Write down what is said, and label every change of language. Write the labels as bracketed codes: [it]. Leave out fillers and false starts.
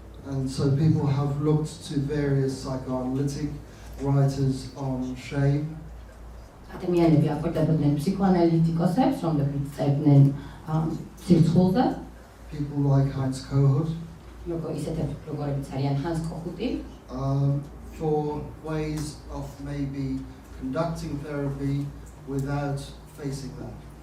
[en] And so people have looked to various psychoanalytic writers on shame. [ka] ადამიანები აკვირდებოდნენ ფსიქოანალიტიკოსებს, რომლებიც წერდნენ სირცხვილზე. [en] People like Heinz Kohut. [ka] როგორიც არიან Hans Kohut-ი. [en] For ways of maybe conducting therapy without facing that.